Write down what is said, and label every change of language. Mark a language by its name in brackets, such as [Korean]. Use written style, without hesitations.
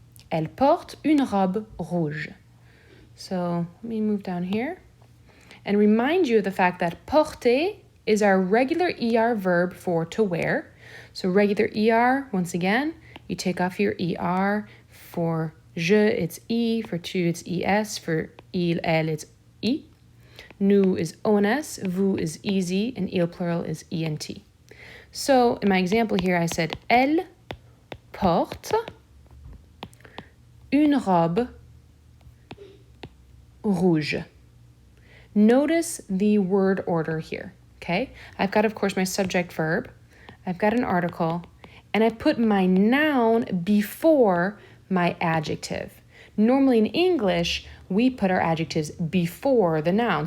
[French] Elle porte une robe rouge. [English] So let me move down here and remind you of the fact that porter is our regular ER verb for to wear. So regular ER, once again, you take off your ER. For je, it's E. For tu, it's ES. For il, elle, it's I. Nous is ONS. Vous is EZ. And il plural is ENT. So in my example here, I said, [French] elle porte une robe rouge. [English] Notice the word order here, okay? I've got, of course, my subject verb. I've got an article, and I put my noun before my adjective. Normally in English, we put our adjectives before the noun.